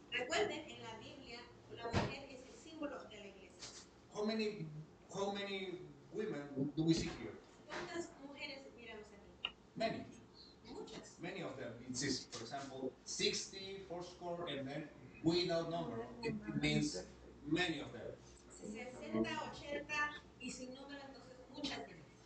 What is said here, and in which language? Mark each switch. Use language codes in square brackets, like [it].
[es] Recuerden, en la Biblia, la mujer es el símbolo de la iglesia. [en] How many women do we see here? [es] ¿Cuántas mujeres miramos aquí? [en] Many. [es] Muchas. [en] Many of them. It says, for example, 60, fourscore, and then without number. It means many of them. [es] 60, 80 y sin número, entonces muchas veces.